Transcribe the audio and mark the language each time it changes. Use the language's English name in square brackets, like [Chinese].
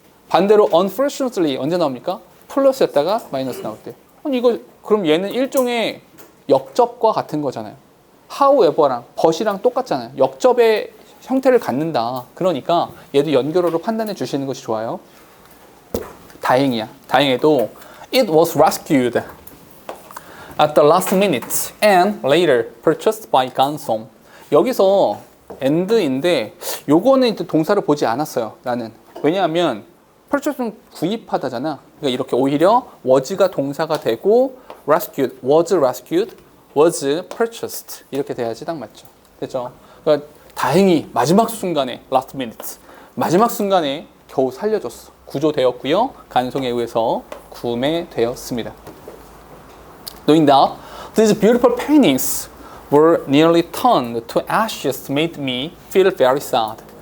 [Korean] 반대로 unfortunately 언제 나옵니까? 플러스였다가 마이너스 나올 때. 이거 그럼 얘는 일종의 역접과 같은 거잖아요. however랑 but이랑 똑같잖아요. 역접의 형태를 갖는다. 그러니까 얘도 연결어로 판단해 주시는 것이 좋아요. 다행이야. 다행히도 [English] it was rescued at the last minute and later purchased by Gansong. [Korean] 여기서 and인데 요거는 이제 동사를 보지 않았어요. 나는. 왜냐하면 purchase는 구입하다잖아. 그러니까 이렇게 오히려 was가 동사가 되고 rescued, was purchased 이렇게 돼야지 딱 맞죠. 됐죠? 그러니까 다행히 마지막 순간에 last minute 마지막 순간에 겨우 살려줬어. 구조되었고요. 간송에 의해서 구매되었습니다. [English] Knowing that these beautiful paintings were nearly turned to ashes made me feel very sad.